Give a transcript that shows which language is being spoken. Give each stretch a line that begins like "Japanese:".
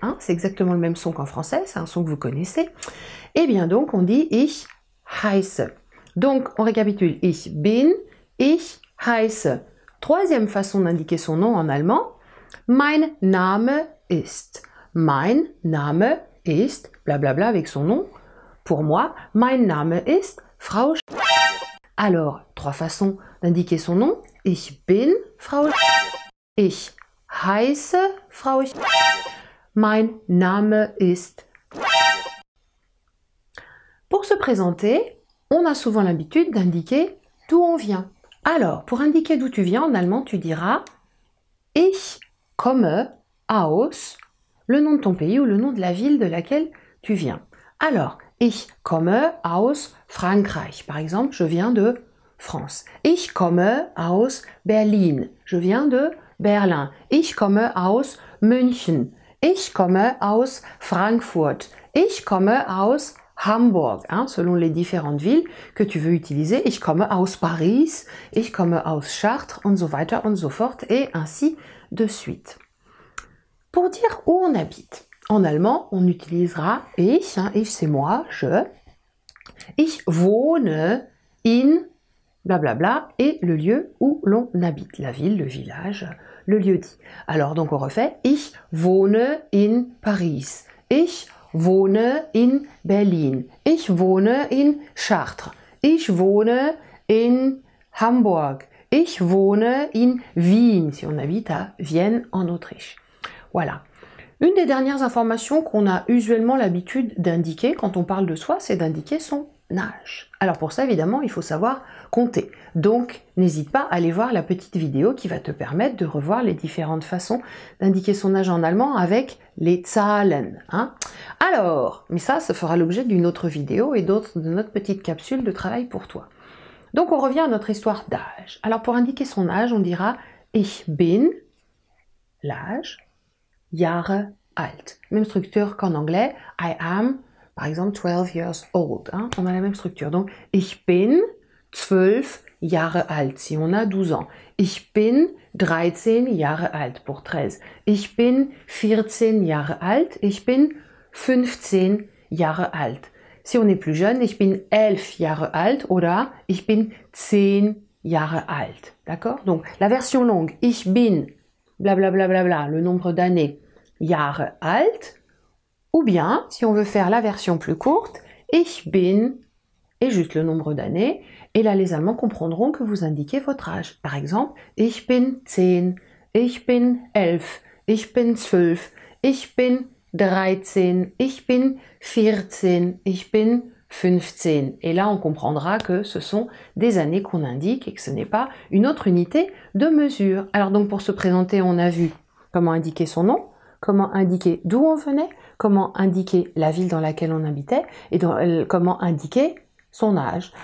French: C'est exactement le même son qu'en français. C'est un son que vous connaissez. Et bien donc on dit
German: ich heiße.
French: Donc, on récapitule.
German: Ich bin, ich heiße.
French: Troisième façon d'indiquer son nom en allemand.
German: Mein Name ist. Mein Name ist,
French: blablabla avec son nom. Pour moi,
German: mein Name ist Frau.
French: Alors, trois façons d'indiquer son nom.
German: Ich bin Frau. Ich heiße Frau. Mein Name ist.
French: Pour se présenter, on a souvent l'habitude d'indiquer d'où on vient. Alors, pour indiquer d'où tu viens, en allemand, tu diras «
German: Ich komme aus
French: », le nom de ton pays ou le nom de la ville de laquelle tu viens. Alors, «
German: Ich komme aus Frankreich
French: », par exemple, je viens de France.
German: « Ich komme aus Berlin »,
French: je viens de Berlin.
German: « Ich komme aus München », « Ich komme aus Frankfurt », « Ich komme aus Hamburg,
French: selon les différentes villes que tu veux utiliser.
German: Ich komme aus Paris, ich komme aus Chartres, und so weiter und so fort,
French: et ainsi de suite. Pour dire où on habite, en allemand, on utilisera ich, ich c'est moi, je.
German: Ich wohne in,
French: blablabla, et le lieu où l'on habite, la ville, le village, le lieu-dit. Alors donc on refait,
German: ich wohne in Paris, ich wohne in Berlin. Ich wohne in Chartres. Ich wohne in Hamburg. Ich wohne in Wien,
French: si on habite à Vienne, en Autriche. Voilà. Une des dernières informations qu'on a usuellement l'habitude d'indiquer quand on parle de soi, c'est d'indiquer son âge. Alors pour ça, évidemment, il faut savoir compter. Donc, n'hésite pas à aller voir la petite vidéo qui va te permettre de revoir les différentes façons d'indiquer son âge en allemand avec les Zahlen. Alors, mais ça fera l'objet d'une autre vidéo et d'autres de notre petite capsule de travail pour toi. Donc, on revient à notre histoire d'âge. Alors, pour indiquer son âge, on dira «
German: Ich bin
French: », l'âge, «
German: Jahre alt ».
French: Même structure qu'en anglais, «
English: I am
French: », par exemple,
English: 12 years old.
French: On a la même structure. Donc, «
German: Ich bin 12 Jahre alt
French: », si on a 12 ans.
German: « Ich bin 13 Jahre alt » pour 13. « Ich bin 14 Jahre alt » »« Ich bin 15 Jahre alt ».
French: Si on est plus jeune,
German: « Ich bin 11 Jahre alt » oder « Ich bin 10 Jahre alt ».
French: D'accord? Donc, la version longue, «
German: Ich bin
French: », blablabla, bla, bla, bla, le nombre d'années, «
German: Jahre alt ».
French: Ou bien, si on veut faire la version plus courte, «
German: Ich bin
French: » et juste le nombre d'années. Et là, les Allemands comprendront que vous indiquez votre âge. Par exemple,
German: « Ich bin 10 »,« Ich bin 11 »,« Ich bin 12 »,« Ich bin 13 »,« Ich bin 14 »,« Ich bin 15 ».
French: Et là, on comprendra que ce sont des années qu'on indique et que ce n'est pas une autre unité de mesure. Alors donc, pour se présenter, on a vu comment indiquer son nom, comment indiquer d'où on venait, comment indiquer la ville dans laquelle on habitait et comment indiquer son âge.